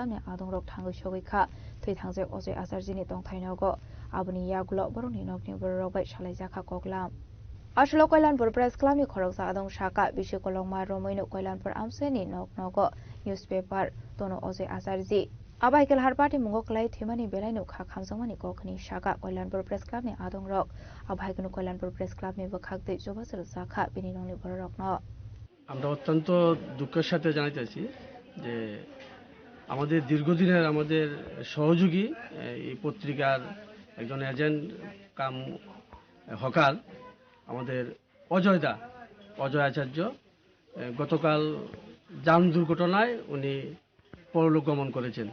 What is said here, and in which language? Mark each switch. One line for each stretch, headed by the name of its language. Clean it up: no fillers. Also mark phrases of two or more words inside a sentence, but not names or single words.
Kok Borok: ni Adongrok Thangu Shogika Thui Thangje Ozay Asarji ni Tongthainogo Abuni Yagulo Boroni Nokni Borobai Shalajaka Koklam Ashlo Koilanpur Press Club ni Khoroksa Adong Shaka Bishikolongma Romoino Koilanpur Amsen ni Noknogo newspaper Tono Ozay Asarji Abaikel Harpati Mungo Klai Thimani Belaino Kha Khamsongmani Kokni Shaka Koilanpur Press Club ni Adongrok Abaikunu Koilanpur Press Club ni Bakhakte Jobasal Zakha Bininoni Borokno
Bangla: আমরা অত্যন্ত দুঃখের সাথে জানাইতেছি যে আমাদের দীর্ঘদিনের আমাদের সহযোগী এই পত্রিকার একজন
English: agent cum hawker
Bangla: আমাদের অজয় আচার্য গতকাল যান দুর্ঘটনায় উনি পরলোক গমন করেছেন।